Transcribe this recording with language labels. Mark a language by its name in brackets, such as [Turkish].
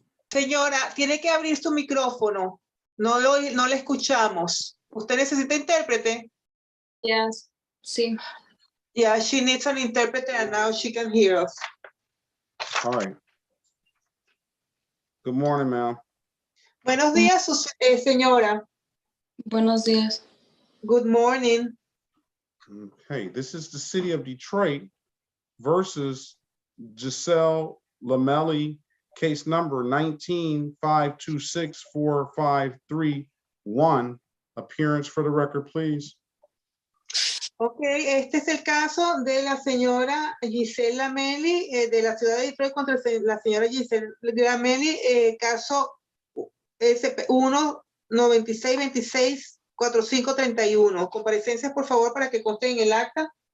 [Spanish] Señora, tiene que abrir su micrófono. No le escuchamos. ¿Usted necesita intérprete? [English] Yes. [Spanish] Sí. [English] Yeah, she needs an interpreter and now she can hear us. All right. Good morning, ma'am. [Spanish] Buenos días, señora. Buenos días. [English] Good morning. Okay, this is the city of Detroit versus Giselle Lamelli, case number 19-526-4531. Appearance for the record, please. [Spanish] Okay, este es el caso de la señora Giselle Lamelli de la ciudad de Detroit contra la señora Giselle Lamelli, caso SP 1-9626-4531. Comparecencias, por favor, para que conste en el acta.